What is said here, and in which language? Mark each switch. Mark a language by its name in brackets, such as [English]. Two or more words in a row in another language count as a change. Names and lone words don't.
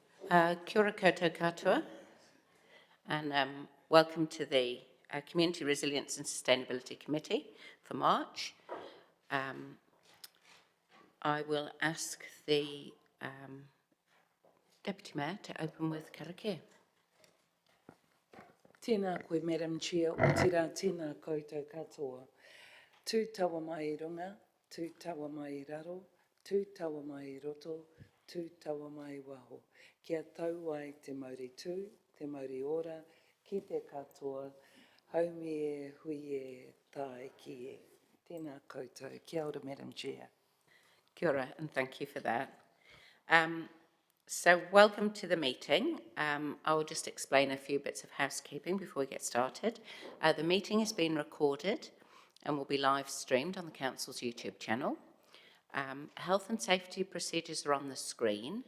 [Māori] Kia ora koutou katoa, [English] and welcome to the Community Resilience and Sustainability Committee for March. I will ask the Deputy Mayor to open with karakia. [Māori] Tēnā koe, [English] Madam Chair, [Māori] o te rā tēnā koutou katoa. Tū tawa mai I runga, tū tawa mai I raro, tū tawa mai I roto, tū tawa mai I waho. Kia tau ai te Māori tū, te Māori ora, ki te katoa, haumi e, hui e, tae ki e. Tēnā koutou. Kia ora, [English] Madam Chair. [Māori] Kia ora, [English] and thank you for that. So welcome to the meeting. I will just explain a few bits of housekeeping before we get started. The meeting is being recorded and will be live streamed on the Council's YouTube channel. Health and safety procedures are on the screen.